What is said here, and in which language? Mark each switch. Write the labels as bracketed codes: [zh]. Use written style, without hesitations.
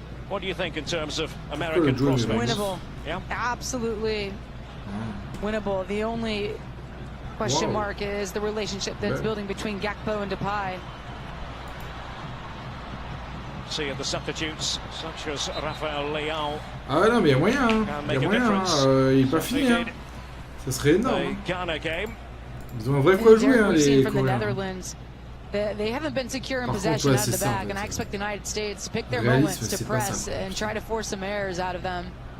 [en] What do you think in terms of American prospects? Winnable. Yeah. Absolutely winnable. The only question mark is the relationship that's building between Gakpo and Depay. See the substitutes such as Rafael Leao. [fr] Ah non mais il y a moyen, hein. Il y a moyen, il est pas fini, hein. Ça serait énorme. Ils ont un vrai quoi jouer, hein, les Coréens. [en] They haven't been secure in possession out of the back, and I expect the United States to pick their moments to press and try to force some errors out of them.